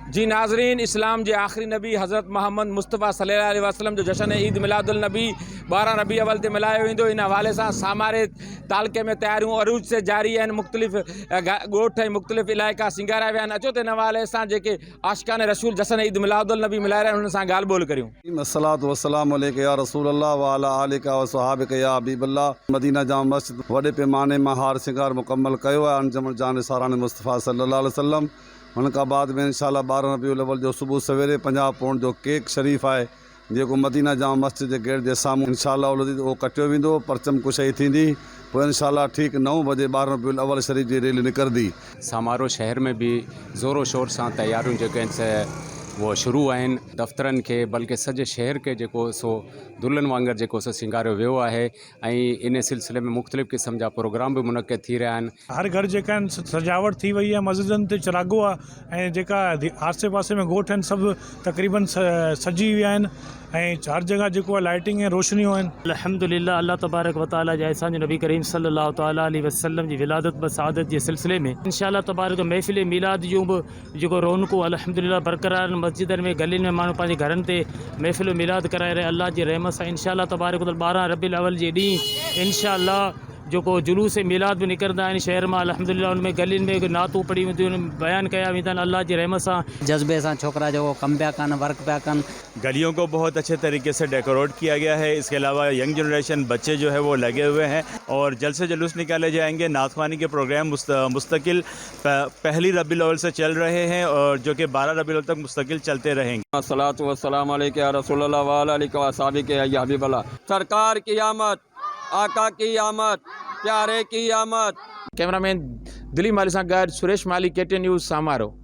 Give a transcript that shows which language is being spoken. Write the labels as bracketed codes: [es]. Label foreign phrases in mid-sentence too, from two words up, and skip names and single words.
[sd] जी नाज़रीन, इस्लाम जे आख़िरी नबी हज़रत मोहम्मद मुस्तफ़ा [ar] صلى الله عليه وسلم [sd] जो जश्न ईद मिलादुल नबी 12 रबी अवल ते मल्हायो वेंदो। इन हवाले सां सामारे तालके में तैयारियूं अरूज से जारी आहिनि। मुख़्तलिफ़ ॻोठ ऐं मुख़्तलिफ़ इलाइक़ा सिंगारिया विया आहिनि। अचो त इन हवाले सां जेके आशिक़ान रसूल जश्न ईद मिलादुल नबी मल्हाए रहिया आहिनि उन्हनि सां ॻाल्हि ॿोल करियूं। [ar] الصلاة والسلام عليك يا رسول الله وعلى آلك وصحابك يا حبيب الله. [sd] मदीना जाम मस्जिद वॾे पैमाने मां हार सिंगार मुकम्मल कयो आहे अंजुम जान सारान मुस्तफ़ा [ar] صلى الله عليه وسلم. [sd] उनखां बाद में इंशाअल्लाह 12 रबीउल अव्वल जो सुबुह सवेरे 50 पौंड जो केक शरीफ़ आहे जेको मदीना जाम मस्जिद जे गेट जे साम्हूं इंशाअल्लाह उहो कटियो वेंदो। परचम कुशाई थींदी, पोइ इंशाअल्लाह ठीक 9 बजे 12 रबीउल अव्वल शरीफ़ जी रैली निकिरंदी। समारो शहर में भी ज़ोरो शोर सां तैयारियूं जेके आहिनि से वो शुरू आहिनि। दफ़्तरनि खे बल्कि सॼे शहर के जेको सो दुल्हन वांगुरु जेको सो सिंगारियो वियो आहे ऐं इन सिलसिले में मुख़्तलिफ़ क़िस्म जा प्रोग्राम बि मुनक़िद थी रहिया आहिनि। हर घर जेका आहिनि सजावट थी वई आहे, मस्जिदनि ते चिरागो आहे ऐं जेका आसे पासे में ॻोठ आहिनि सभु तक़रीबन सजी विया आहिनि ऐं हर जगह जेको आहे लाइटिंग ऐं रोशनियूं आहिनि। अल्हम्दुलिल्लाह, [ar] الله تبارك وتعالى [sd] जे असांजे नबी करीम [ar] صلى الله تعالى عليه وسلم [sd] जी विलादत व सआदत जे सिलसिले में [ar] إن شاء الله تبارك [sd] महफ़िल मीलाद जूं बि जेको रौनकूं अल्हम्दुलिल्लाह बरक़रार मस्जिदनि में गलियुनि में माण्हू पंहिंजे घरनि ते महफ़िल मीलाद कराए रहे। अल्लाह जी रहमत सां [ar] إن شاء الله تبارك [sd] 12 रबीउल अव्वल जे ॾींहुं इंशाअल्लाह जेको जुलूस मिलाद भी निकिरंदा आहिनि शहर में अल्हम्दुलिल्लाह। उनमें गलियुनि में नातूं पढ़ी वेंदियूं आहिनि, बयान कया वेंदा आहिनि। अल्लाह जी रहमत सां जज्बे सां छोकरा जो कम पिया कनि, वर्क पिया कनि। [ur] گلیوں کو بہت اچھے طریقے سے ڈیکوریٹ کیا گیا ہے۔ اس کے علاوہ [en] young generation [ur] بچے جو ہے وہ لگے ہوئے ہیں اور جلد سے جلوس نکالے جائیں گے. نعت خوانی کے پروگرام مستقل پہلی ربیع الاول سے چل رہے ہیں اور جو کہ 12 ربیع الاول تک مستقل چلتے رہیں گے. [ar] الصلاة والسلام عليك يا رسول الله وعلى آلك وصحابك يا حبيب الله. [ur] سرکار کی آمد، آقا کی آمد، پیارے کی آمد. [sd] कैमरामैन दिलीप माली सां गॾु सुरेश माली, KTN न्यूज़, समारो।